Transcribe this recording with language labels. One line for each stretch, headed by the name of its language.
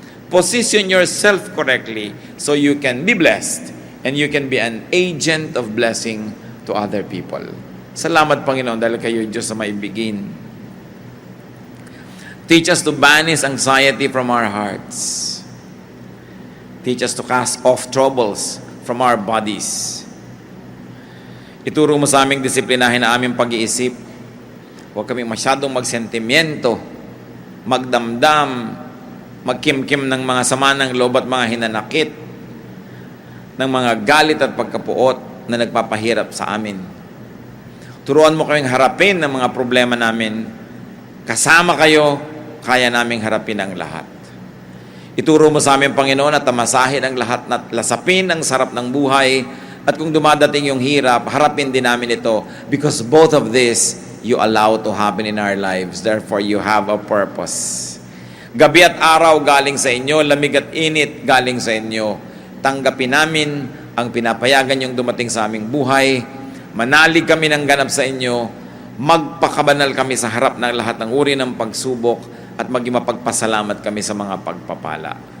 English: Position yourself correctly so you can be blessed and you can be an agent of blessing to other people.
Filipino: Salamat, Panginoon, dahil kayo Diyos sa maibigin.
English: Teach us to banish anxiety from our hearts. Teach us to cast off troubles from our bodies.
Filipino: Ituro mo sa aming disiplinahin na aming pag-iisip. Huwag kaming masyadong magsentimiento, magdamdam, magkimkim ng mga sama ng loob at mga hinanakit, ng mga galit at pagkapuot na nagpapahirap sa amin. Turuan mo kaming harapin ang mga problema namin. Kasama kayo, kaya naming harapin ang lahat. Ituro mo sa amin, Panginoon, na tamasahin ang lahat, na lasapin ang sarap ng buhay, at kung dumadating yung hirap, harapin din namin ito,
English: because both of this you allow to happen in our lives. Therefore, you have a purpose.
Filipino: Gabi at araw galing sa inyo, lamig at init galing sa inyo. Tanggapin namin ang pinapayagan yung dumating sa aming buhay. Manalig kami ng ganap sa inyo. Magpakabanal kami sa harap ng lahat ng uri ng pagsubok at maging mapagpasalamat kami sa mga pagpapala.